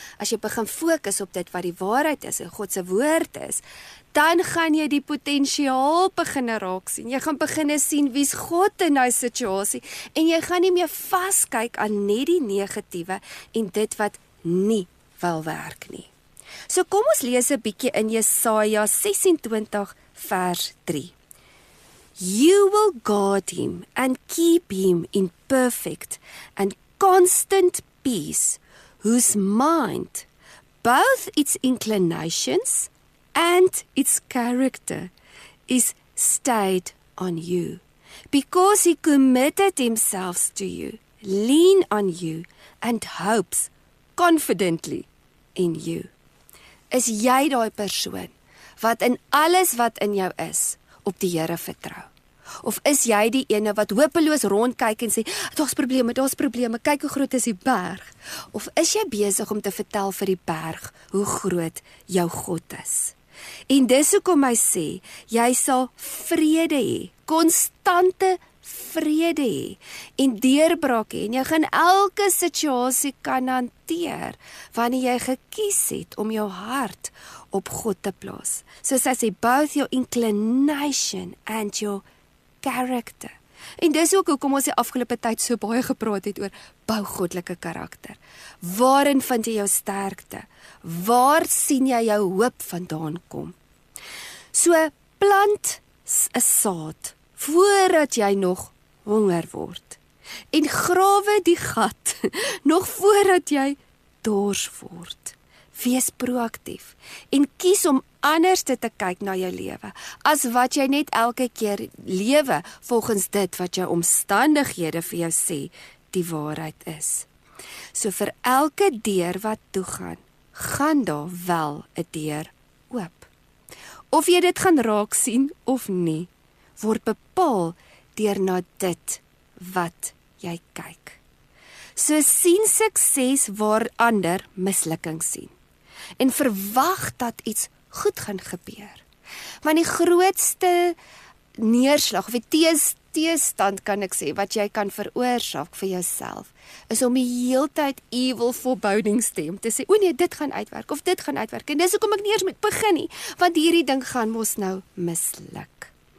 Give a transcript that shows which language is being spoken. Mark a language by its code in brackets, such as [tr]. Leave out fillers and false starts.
[af] As jy begin fokus op dit wat die waarheid is en God se woord is, dan gaan jy die potensiaal begin raak sien. Jy gaan begin sien wie's God in daai situasie, en jy gaan nie meer vaskyk aan net die negatiewe en dit wat nie wil werk nie. So kom ons lees 'n bietjie in Jesaja 26 vers 3. [en] You will guard him and keep him in perfect and constant peace, whose mind, both its inclinations and its character, is stayed on you. Because he committed himself to you, lean on you, and hopes confidently in you. [af] Is jy daai persoon wat in alles wat in jou is, op die Here vertrou? Of is jy die ene wat hopeloos rondkyk en sê, daar's probleme, kyk hoe groot is die berg? Of is jy besig om te vertel vir die berg hoe groot jou God is? En dis hoekom hy sê, jy sal vrede hê, konstante vrede hê, en deurbraak hê, en jy gaan elke situasie kan hanteer, wanneer jy gekies het om jou hart op God te plaas. Soos hy sê, [en] both your inclination and your character. [af] En dis ook hoekom ons die afgelope tyd so baie gepraat het oor bou goddelike karakter. Waarin vind jy jou sterkte? Waar sien jy jou hoop vandaan kom? So plant 'n saad voordat jy nog honger word. En grawe die gat nog voordat jy dors word. Wees proaktief en kies om anders te kyk na jou lewe, as wat jy net elke keer lewe volgens dit wat jou omstandighede vir jou sê die waarheid is. So vir elke deur wat toegaan, gaan daar wel 'n deur oop. Of jy dit gaan raak sien of nie, word bepaal deur na dit wat jy kyk. So sien sukses waar ander mislukking sien. En verwag dat iets goed gaan gebeur. Want die grootste neerslag, of die teestand kan ek sê, wat jy kan veroorsaak vir jouself, is om die heeltyd [en] evil forebodings [af] te hê, om te sê, o nee, dit gaan uitwerk, of dit gaan uitwerk, en dis hoekom ek nie eers moet begin nie, want hierdie ding gaan mos nou misluk.